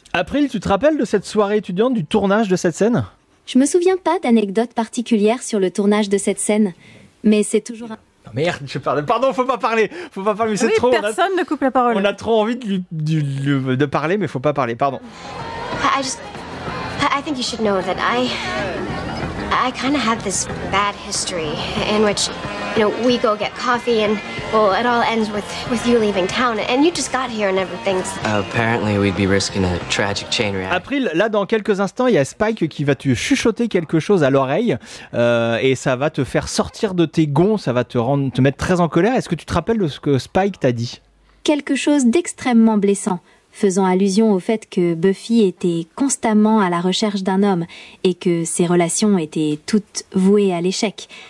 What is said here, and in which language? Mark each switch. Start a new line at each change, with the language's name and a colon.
French: April, tu te rappelles de cette soirée étudiante, du tournage de cette scène? Je me souviens pas d'anecdote particulière sur le tournage de cette scène, mais c'est toujours. Non merde, je parle. Pardon, faut pas parler, mais c'est oui, trop. Personne ne coupe la parole. On a trop envie de parler, mais faut pas parler, pardon.
English: I just. I think you should know that I kind of have this bad history in which, you know, we go get coffee and, well, it all ends with you leaving town and you just got here and everything's... Apparently we'd be risking a tragic chain reaction.
French: April, là, dans quelques instants, il y a Spike qui va te chuchoter quelque chose à l'oreille et ça va te faire sortir de tes gonds, ça va te mettre très en colère. Est-ce que tu te rappelles de ce que Spike t'a dit? Quelque chose d'extrêmement blessant, faisant allusion au fait que Buffy était constamment à la recherche d'un homme et que ses relations étaient toutes vouées à l'échec.